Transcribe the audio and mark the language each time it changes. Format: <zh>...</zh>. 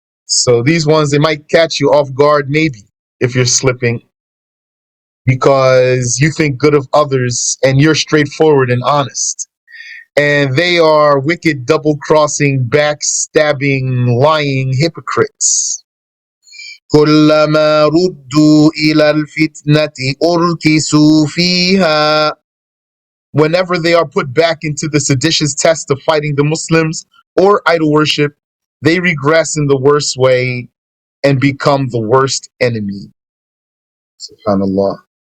<en>So these ones, they might catch you off guard, maybe, if you're slipping, because you think good of others and you're straightforward and honest. And they are wicked, double-crossing, backstabbing, lying hypocrites.</en> <ar>كلما ردوا إلى الفتنة أركسوا فيها.</ar> <en>Whenever they are put back into the seditious test of fighting the Muslims or idol worship, they regress in the worst way and become the worst enemy. SubhanAllah.</en>